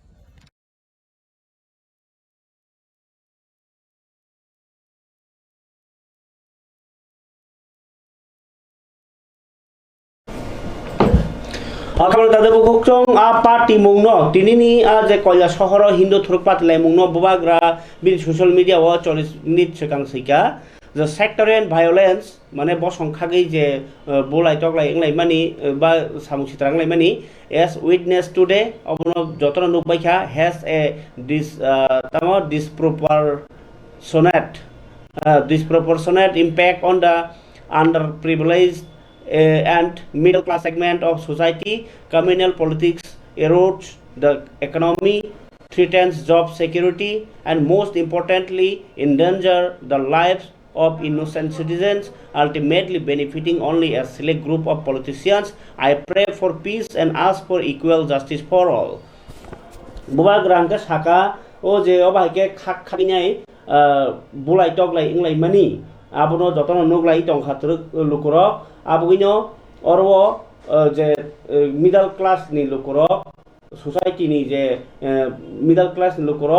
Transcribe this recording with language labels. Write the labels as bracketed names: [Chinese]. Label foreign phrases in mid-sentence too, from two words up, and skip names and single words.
[Kok Borok] Kamal Tade Bukong party mungno tinini je koila sohor Hindu thurpat lai mungno bobagra bin social media wa 40 minute sekang sika [English] the sectarian violence [Kok Borok] mane bosong khagei je bolai toklai englai mani ba samu sitrang lai mani [English] as witness today [Kok Borok] obono jotona nukbaikha [English] has a disproportionate impact on the underprivileged and middle class segment of society. Communal politics erodes the economy, threatens job security, and most importantly endanger the lives of innocent citizens, ultimately benefiting only a select group of politicians. I pray for peace and ask for equal justice for all. [Kok Borok] Buba grangka saka o je obai ke khak khaginai bulai toklai inglai mani abono jotono nuglai tongkha truk lukurok abogino orwo je middle class ni lukurok society ni je middle class ni lukurok